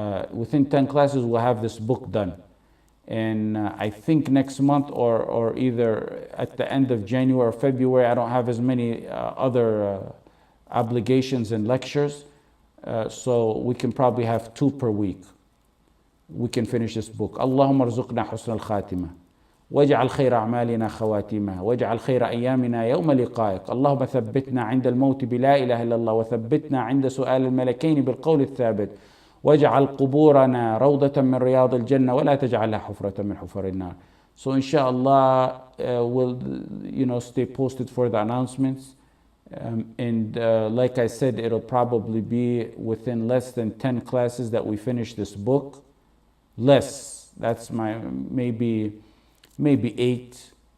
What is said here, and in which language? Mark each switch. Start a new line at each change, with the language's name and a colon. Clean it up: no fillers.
English: Within 10 classes, we'll have this book done. And I think next month or either at the end of January or February, I don't have as many other obligations and lectures. So we can probably have 2 per week. We can finish this book.
Arabic: Allahumma arzuqna husna al-khatimah. واجعل خير أعمالنا خواتيمها واجعل خير أيامنا يوم لقائك اللهم ثبتنا عند الموت بلا إله إلا الله وثبتنا عند سؤال الملكين بالقول الثابت واجعل قبورنا روضة من رياض الجنة ولا تجعلها حفرة من حفر النار.
English: So inshallah we'll stay posted for the announcements, and like I said, it'll probably be within less than 10 classes that we finish this book. Less, that's my maybe 8.